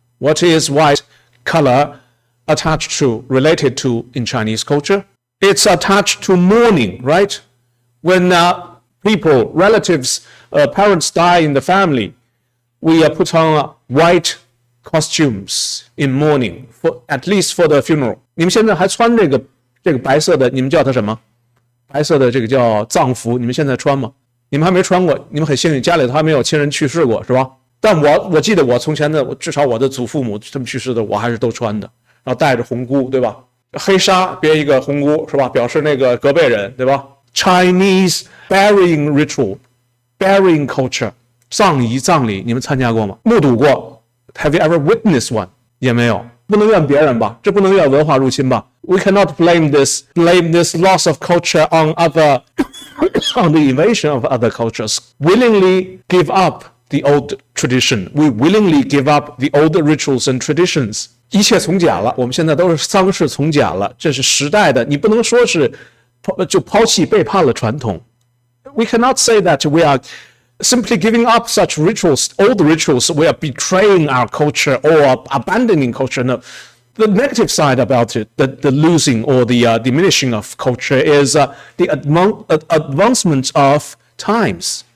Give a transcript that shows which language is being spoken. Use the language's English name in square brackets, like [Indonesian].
[English] What is white color attached to, related to in Chinese culture? It's attached to mourning, right? When people, relatives, parents die in the family, we put on white costumes in mourning, for at least for the funeral. [Chinese] 你们现在还穿这个白色的，你们叫它什么？白色的这个叫葬服，你们现在穿吗？你们还没穿过，你们很幸运，家里头还没有亲人去世过，是吧？但我记得我从前的，至少我的祖父母他们去世的，我还是都穿的，然后戴着红箍，对吧？黑纱别一个红箍，是吧？表示那个隔辈人，对吧？ [English] Chinese burying ritual, burying culture, 葬礼，你们参加过吗？目睹过？Have you ever witnessed one？也没有，不能怨别人吧？这不能怨文化入侵吧？We cannot blame this loss of culture on the invasion of other cultures. Willingly give up the old tradition. We willingly give up the old rituals and traditions. [Chinese] 一切从简了，我们现在都是丧事从简了，这是时代的，你不能说是就抛弃背叛了传统。 [English] We cannot say that we are simply giving up such rituals, old rituals, we are betraying our culture or abandoning culture. No. The negative side about it, the losing or the diminishing of culture is the advancement of times.